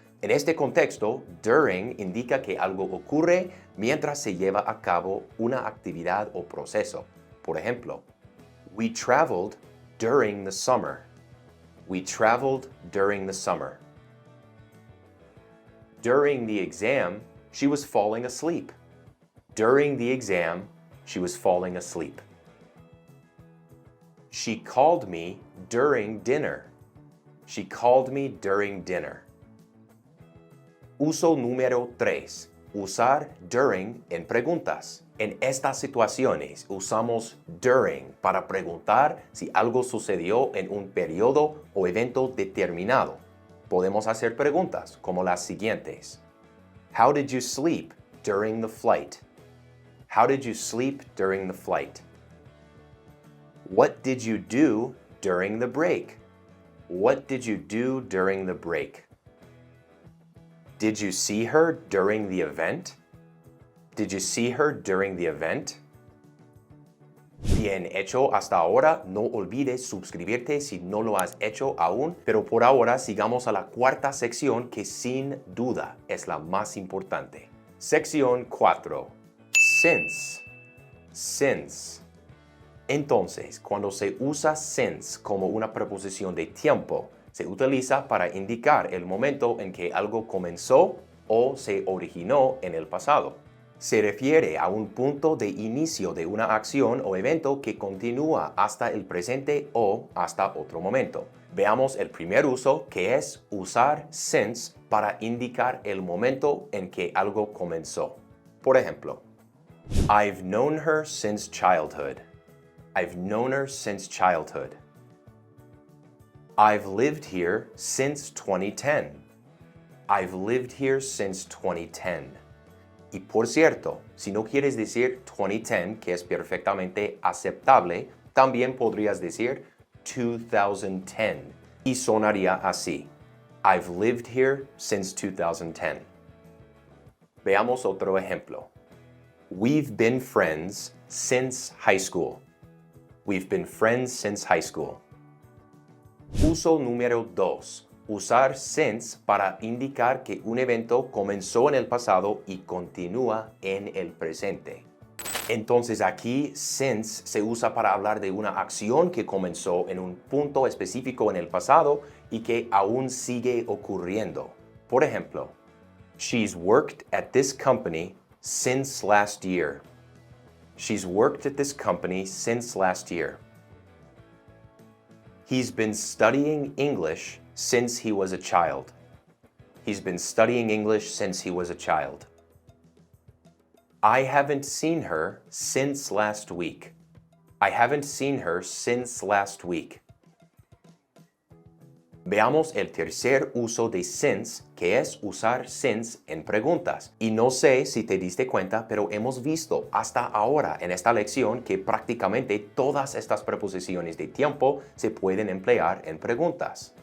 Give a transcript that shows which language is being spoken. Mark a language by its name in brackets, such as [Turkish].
[Spanish] En este contexto, during indica que algo ocurre mientras se lleva a cabo una actividad o proceso. Por ejemplo, [English] we traveled during the summer. We traveled during the summer. During the exam, she was falling asleep. During the exam, she was falling asleep. She called me during dinner. She called me during dinner. [Spanish] Uso número 3. Usar during en preguntas. En estas situaciones usamos during para preguntar si algo sucedió en un periodo o evento determinado. Podemos hacer preguntas como las siguientes. [English] How did you sleep during the flight? How did you sleep during the flight? What did you do during the break? What did you do during the break? Did you see her during the event? Did you see her during the event? [Spanish] Bien hecho hasta ahora. No olvides suscribirte si no lo has hecho aún, pero por ahora sigamos a la cuarta sección que sin duda es la más importante. Sección 4. Since. Since. Entonces, cuando se usa since como una preposición de tiempo, se utiliza para indicar el momento en que algo comenzó o se originó en el pasado. Se refiere a un punto de inicio de una acción o evento que continúa hasta el presente o hasta otro momento. Veamos el primer uso, que es usar since para indicar el momento en que algo comenzó. Por ejemplo, [English] I've known her since childhood. I've known her since childhood. I've lived here since 2010. I've lived here since 2010. [Spanish] Y por cierto, si no quieres decir 2010, que es perfectamente aceptable, también podrías decir 2010 y sonaría así. [English] I've lived here since 2010. [Spanish] Veamos otro ejemplo. [English] We've been friends since high school. We've been friends since high school. [Spanish] Uso número 2. Usar since para indicar que un evento comenzó en el pasado y continúa en el presente. Entonces aquí since se usa para hablar de una acción que comenzó en un punto específico en el pasado y que aún sigue ocurriendo. Por ejemplo, [English] she's worked at this company since last year. She's worked at this company since last year. He's been studying English since he was a child. He's been studying English since he was a child. I haven't seen her since last week. I haven't seen her since last week. [Spanish] Veamos el tercer uso de since, que es usar since en preguntas. Y no sé si te diste cuenta, pero hemos visto hasta ahora en esta lección que prácticamente todas estas preposiciones de tiempo se pueden emplear en preguntas.